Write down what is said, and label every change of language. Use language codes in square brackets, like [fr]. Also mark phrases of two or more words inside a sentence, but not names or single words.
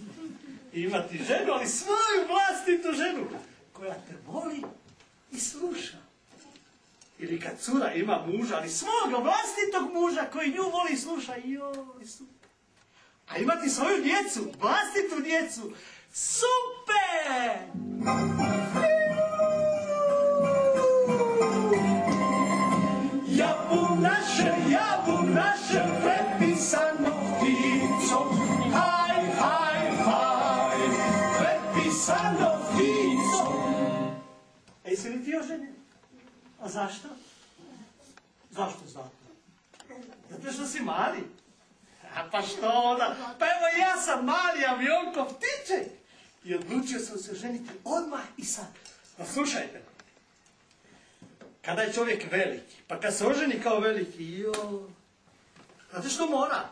[hr] Imati ženu, ali svoju vlastitu ženu, koja te voli i sluša. Ili kad cura ima muža, ali svoga vlastitog muža koji nju voli i sluša. Joj, super. A imati svoju djecu, vlastitu djecu, super! Jabum naše, prepisano pticom. Haj, haj, haj, prepisano pticom. A jesi li ti oženjen? A zašto? Zašto zato? Zato što si mali. A pa što onda? Pa evo ja sam mali avionko Ptiček. I odlučio sam se oženiti odmah i sad. Pa slušajte. Kada je čovjek veliki, pa kad se oženi kao veliki, znate što mora?